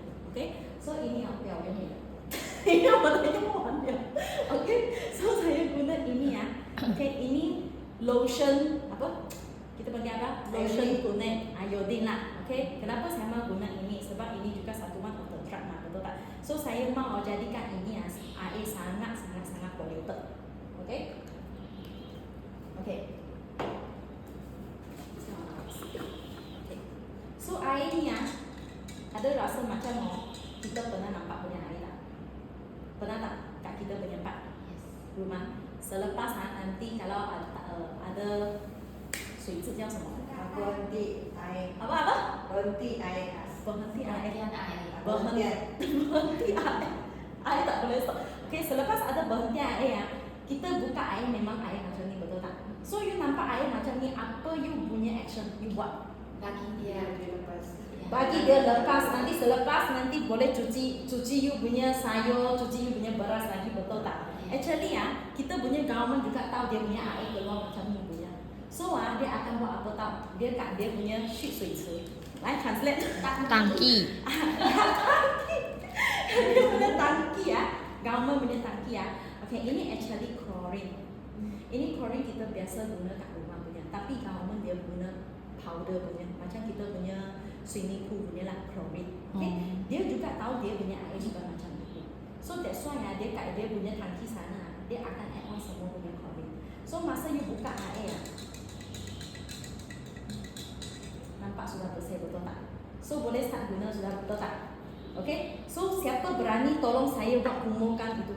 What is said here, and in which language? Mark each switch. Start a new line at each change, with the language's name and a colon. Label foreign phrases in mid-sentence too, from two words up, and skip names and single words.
Malay: Okay. So ini apa yang ni? Ini warnanya warna. Okay. So saya guna ini ya. Okay. Ini lotion apa? Kita panggil apa? Lotion kuning iodine lah. Okay. Kenapa saya mau guna ini? Sebab ini juga satu
English: one of the drug
Malay: lah, betul tak? So saya mau jadikan ini air sangat polluted. Okay. Okay. So air ni ada rasa macam kita pernah nampak punya air tak? Pernah tak kat kita punya rumah? Selepas nanti kalau ada
Chinese: 水质叫什么？
Malay: berhenti air. Apa? Berhenti air. Berhenti air. Berhenti. Berhenti air. Air tak boleh stop. Okay, selepas ada berhenti air kita buka air memang air macam ni, betul tak? So you nampak air macam ni, apa you punya action you buat? Bagi dia. Lepas. Bagi dia lepas, nanti selepas nanti boleh cuci you punya sayur, cuci you punya beras lagi, betul tak? Actually kita punya government juga tahu dia punya air keluar macam ni punya. So dia akan buat apa tahu? Dia kat dia punya
Chinese: 蓄水池.来
Malay: translate. Tangki. Dia punya tangki government punya tangki Okay, ini actually chlorine. Ini chlorine kita biasa guna kat rumah punya. Tapi government dia guna powder punya. Macam kita punya
English: swimming pool
Malay: punya lah chlorine. Okay, dia juga tahu dia punya air juga macam itu.
English: So that's why
Malay: dia kat dia punya tangki sana dia akan
English: add on
Malay: semua punya chlorine. So masa you buka air nampak sudah bersih, betul tak? So boleh start guna sudah, betul tak? Okay, so siapa berani tolong saya buat kumurkan itu?